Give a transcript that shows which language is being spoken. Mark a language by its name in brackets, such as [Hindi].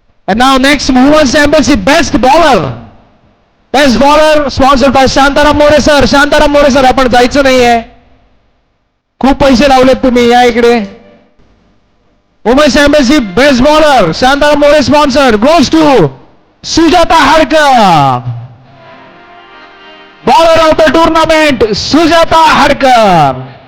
[English] And now next Women's Championship Best Bowler. Best Bowler sponsored by Shantaram More sir. [Marathi] Shantaram More sir आपण जायचं नाहीये. खूप पैसे लावलेत तुम्ही. या इकडे. [English] Women's Championship Best Bowler Shantaram More sponsored goes to Sujata Hadkar. Bowler of the tournament Sujata Hadkar.